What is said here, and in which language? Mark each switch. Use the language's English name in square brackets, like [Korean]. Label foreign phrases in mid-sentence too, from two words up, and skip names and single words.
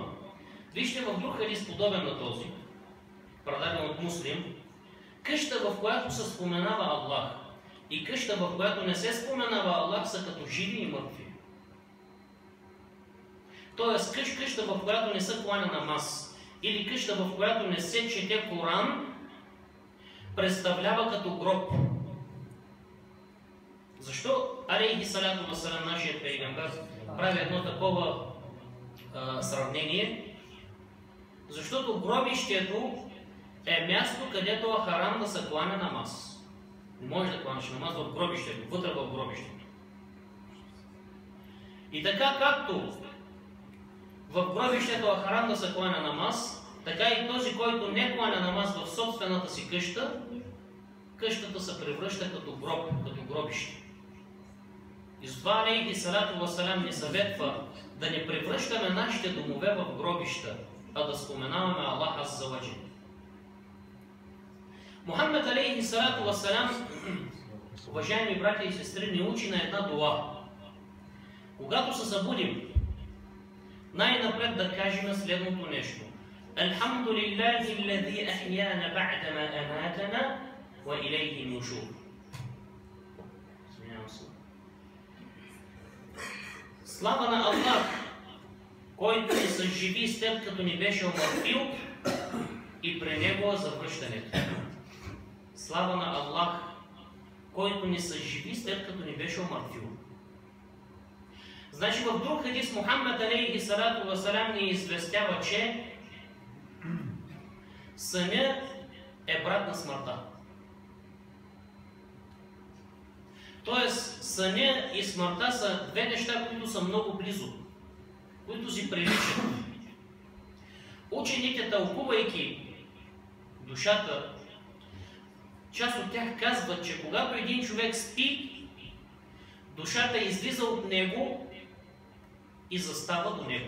[Bulgarian] Вижте в друг хадис, подобен на този, предаден от Муслим, къща, в която се споменава Аллах, и къща, в която не се споменава Аллах, са като живи и мъртви. Тоест, къща, в която не се кланя намаз, или къща, в която не се чете Коран, представлява като гроб. [Arabic] Защо عليه الصلاة والسلام, [Bulgarian] нашият пейгамбер, прави едно такова сравнение? Защото гробището е място, където е харам да се кланя намаз. Не може да кланеш намаз в гробището, вътре в гробището. И така както в гробището е харам да се кланя намаз, така и този, който не кланя намаз в собствената си къща, къщата се превръща като гроб, като гробище. И затова [Arabic] عليه الصلاة والسلام [Bulgarian] ни съветва да не превръщаме нашите домове в гробища, а да споменаваме Аллах [Arabic] عز وجل. Мухаммад عليه الصلاة والسلام, [Bulgarian] уважаеми братя и сестри, ни учи на една дуа. [Arabic] Когато се събудим, най-напред да кажем следното нещо: الحمد لله الذي أحيانا بعد ما أماتنا وإليه النشور. [Bulgarian] Слава на Аллах, който ни съживи след като ни беше умъртвил, и при него е завръщането. Слава на Аллах, който ни съживи след като ни беше умъртвил. Значи в друг хадис Мухаммад [Arabic] عليه الصلاة والسلام [Bulgarian] ни известява, че сънят е брат на смъртта. Тоест, съня и смъртта са две неща, които са много близо, които си приличат. Учените, тълкувайки душата, част от тях казват, че когато един човек спи, душата излиза от него и застава до него.